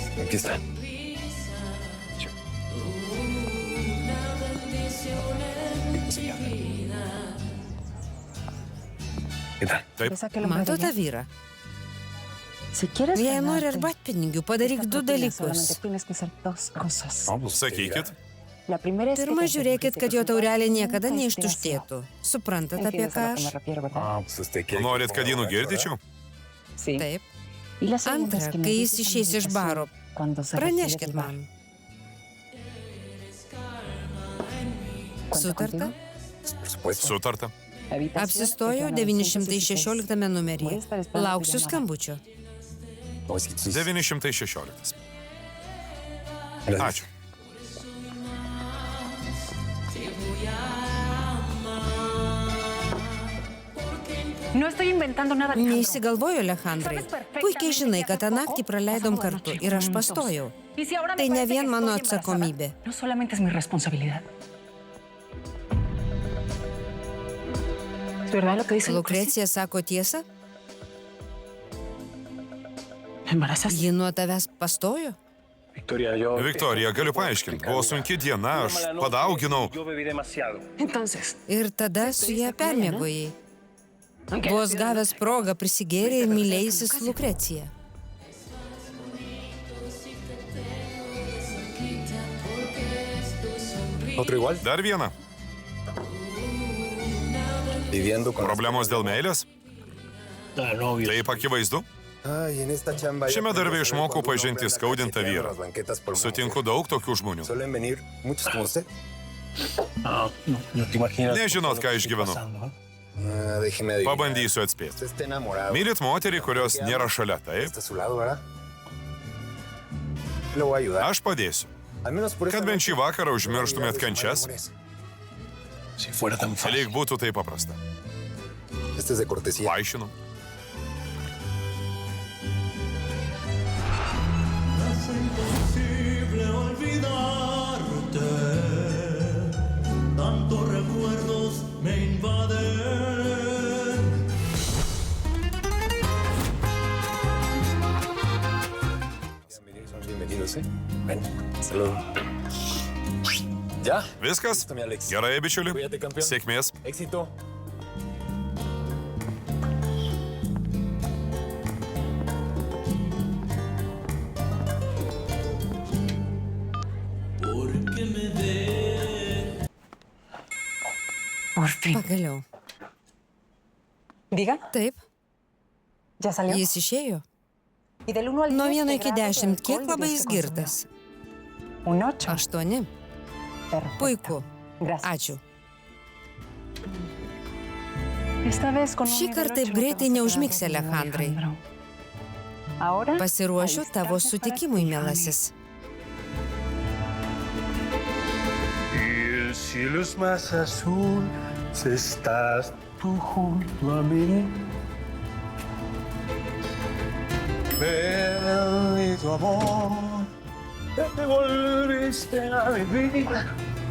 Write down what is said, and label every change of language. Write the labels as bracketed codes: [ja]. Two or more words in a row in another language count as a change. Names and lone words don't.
[es] Aquí está. ¿Qué tal? [lt] Taip, Mato tą vyrą. Jei nori arbatpinigių, padaryk du dalykus. sakykit. Pirma, žiūrėkit, kad jo taurelė niekada neištuštėtų. Suprantat, apie ką aš? [es] Pues usted quiere. [lt] Norit, kad jį nugirdyčiau? Taip. Antra, kai jis išeis iš baro, praneškit man. Sutarta? [es] Por supuesto. [lt] Sutarta. Apsistojau 916 numeryje. Lauksiu skambučio. [es] No, es que tú- [lt] 916. [es] Gracias. [lt] Ačiū. [es] No estoy inventando nada, Alejandro. [lt] Neįsigalvoju, Alejandrai. Puikiai žinai, kad tą naktį praleidom kartu ir aš pastojau. [es] Y si ahora me [lt] Tai ne [es] parece que [lt] vien mano [es] estoy embarazada, [lt] atsakomybė. [es] No solamente es mi responsabilidad. ¿Es verdad lo que dice [lt] Lukrecija sako tiesą? [es] ¿Me embarazas? [lt] Ji nuo tavęs pastojo? Viktorija, galiu paaiškinti. Buvo sunki diena, aš padauginau. [es] Entonces, [lt] Ir tada su ją permiegojai. [es] aunque [lt] Vos gavęs progą prisigėrė ir mylėjusis Lukrecija. [es] Otro igual. [lt] Dar viena. [es] Viviendo con. [lt] Problemos dėl meilės? Taip akivaizdu. [es] Ay, en esta chamba. [lt] Šiame darbe išmokau pažinti skaudintą vyrą. Sutinku. Sutinku daug tokių žmonių. [es] Suelen venir muchos como usted. [lt] Nežinot, ką išgyvenu. [es] Déjeme adivinar. [lt] Pabandysiu atspėti. [es] Usted está enamorado. [lt] Mylit moterį, kurios nėra šalia, taip? [es] Está a su lado, ¿verdad? Le voy a ayudar. [lt] Aš padėsiu. [es] Al menos por [lt] Kad [es] esta [lt] bent [es] noche [lt] šį vakarą [es] no [lt] užmirštumėt [es] olvidar de sus [lt] kančias, [es] amores. [lt] lyg būtų tai paprasta. [es] Este es de cortesía. [lt] Paaiškinu. [es] Imposible olvidarte, tantos recuerdos me invaden. Son bienvenidos, ¿eh? Ven, salud. ¿Ya? [lt] Viskas? [es] Listo, mi Alex. [lt] Gerai, bičiuli. [es] Cuídate, campeón. [lt] Sėkmės. [es] Éxito. Porque me de... por fin. [lt] Pagaliau. [es] Diga, [lt] Taip, [es] ya salió. [lt] jis išėjo. [es] Y del 1 al 10, [lt] Nuo 1 [es] ¿qué [lt] iki [es] grado de [lt] 10, kiek [es] alcohol [lt] labai [es] dirías [lt] jis [es] que [lt] girtas? [es] consumió? Un 8. [lt] 8. [es] Perfecto. [lt] Puiku. [es] Gracias. [lt] Ačiū. [es] Esta vez con un [lt] Šį [es] nivel [lt] kartą taip [es] 8 [lt] greitai [es] no te vas a [lt] neužmigsi, [es] quedar dormido, [lt] Alejandrai. [es] Alejandro. Ahora, [lt] Pasiruošiu tavo [es] alistarte [lt] sutikimui, [es] para ti, [lt] mielasis. [es] Y el cielo es más azul si estás tú junto a mí. Ven y tu amor, te volviste a vivir.